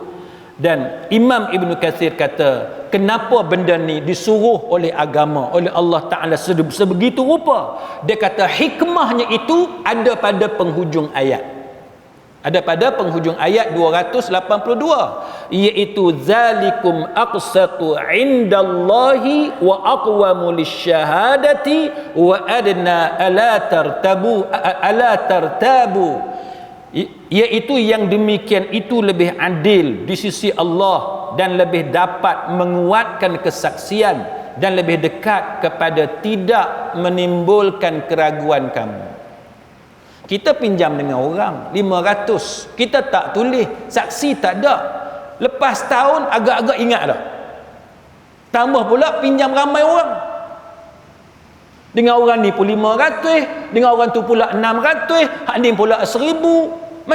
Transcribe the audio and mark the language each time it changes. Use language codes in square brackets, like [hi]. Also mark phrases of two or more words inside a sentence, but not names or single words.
[ms] Dan Imam Ibn Kathir kata kenapa benda ni disuruh oleh agama, oleh Allah Ta'ala sebegitu rupa. Dia kata hikmahnya itu ada pada penghujung ayat. Ada pada penghujung ayat 282, iaitu [ar] ذلكم أقسط عند الله وأقوم للشهادة وأدنى ألا ترتابوا, [ms] iaitu yang demikian itu lebih adil di sisi Allah dan lebih dapat menguatkan kesaksian dan lebih dekat kepada tidak menimbulkan keraguan kamu. Kita pinjam dengan orang 500, kita tak tulis, saksi tak ada, lepas tahun agak-agak ingat dah, tambah pula pinjam ramai orang, dengan orang ni pun 500, dengan orang tu pula 600, hak ni pula 1000.